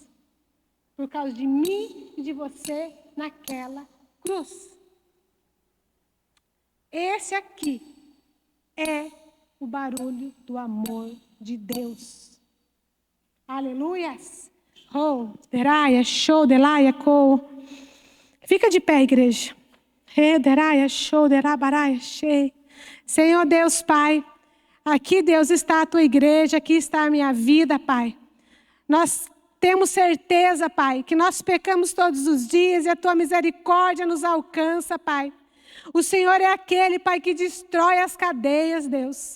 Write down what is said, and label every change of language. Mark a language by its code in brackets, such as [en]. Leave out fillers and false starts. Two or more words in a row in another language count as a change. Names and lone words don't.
[pt] Por causa de mim e de você naquela cruz. Esse aqui é o barulho do amor de Deus. Aleluias. Oh, deraia, show, delaia, co. Fica de pé, igreja. Deraia, show, derabaraia, shei. Senhor Deus, Pai, aqui, Deus, está a tua igreja, aqui está a minha vida, Pai. Nós temos certeza, Pai, que nós pecamos todos os dias e a tua misericórdia nos alcança, Pai. O Senhor é aquele, Pai, que destrói as cadeias, Deus.